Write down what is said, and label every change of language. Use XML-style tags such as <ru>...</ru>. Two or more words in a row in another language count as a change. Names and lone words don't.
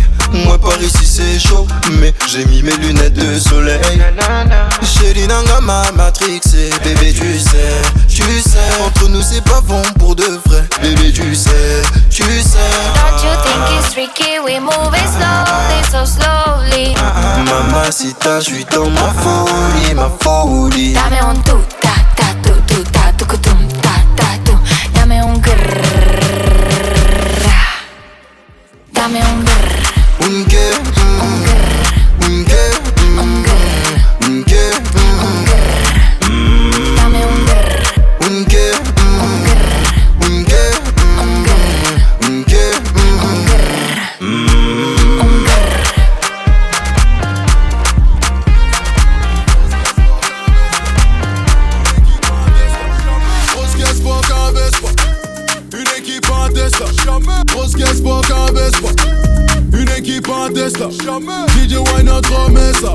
<fr>Moi par ici c'est chaud, mais j'ai mis mes lunettes de soleil. Chérie nanga ma matrixé, bébé tu sais. Entre nous c'est pas bon pour de vrai, bébé tu sais.</fr> <en>Don't you think it's tricky, we move it slowly, so slowly.</en> <fr>Mamacita, j'suis dans ma folie.</fr> <es>Dame un tu, ta, ta, tu, ta, tu, kutum, ta, ta, tu. Dame un grrrr. Dame un grrr. Un qué, un grrr. Un qué, un grrr. Un qué, un grrr. Dame un grrr. Un qué, un grrr. Un qué, un grrr. Un qué, un grrr. Un grrr.</es> <fr>Grosse caisse pour qu'un baisse pas. Une équipe en Tesla. Grosse caisse pour qu'un baisse pas. Une équipe en Tesla. DJ Wine remet ça.</fr>